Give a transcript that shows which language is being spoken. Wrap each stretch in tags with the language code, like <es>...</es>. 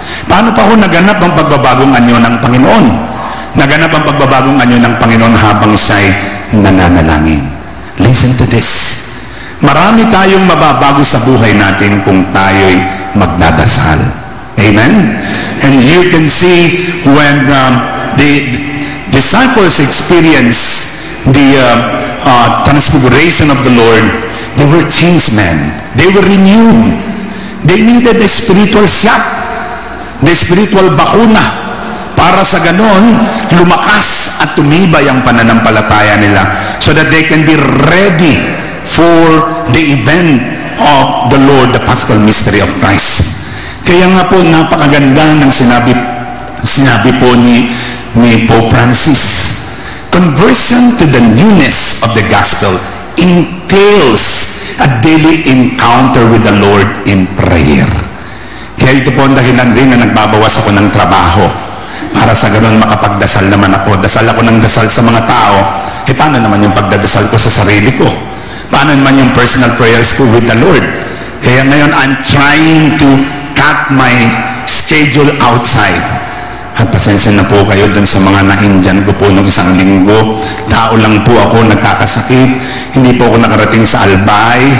<tl>Paano pa ho naganap ang pagbabagong anyo ng Panginoon? Naganap ang pagbabagong anyo ng Panginoon habang siya'y nananalangin.</tl> <en>Listen to this.</en> <tl>Marami tayong mababago sa buhay natin kung tayo'y magdadasal. Amen?</tl> <en>And you can see when the disciples experienced the transfiguration of the Lord, they were changed men. They were renewed. They needed the spiritual shock, the spiritual bakuna,</en> <tl>para sa ganon, lumakas at tumibay ang pananampalataya nila</tl> <en>so that they can be ready for the event of the Lord, the Paschal mystery of Christ.</en> <tl>Kaya nga po, napakaganda ng sinabi po ni Pope Francis.</tl> <en>Conversion to the newness of the gospel entails a daily encounter with the Lord in prayer.</en> <tl>Kaya ito po ang dahilan rin na nagbabawas ako ng trabaho. Para sa ganun makapagdasal naman ako. Dasal ako ng dasal sa mga tao. Paano naman yung pagdadasal ko sa sarili ko? Paano naman yung</tl> <en>personal prayers ko with the Lord?</en> <tl>Kaya ngayon,</tl> <en>I'm trying to cut my schedule outside.</en> <tl>At pasensya na po kayo dun sa mga na-Indian ko po nung isang linggo. Tao lang po ako, nagkakasakit. Hindi po ako nakarating sa Albay.</tl>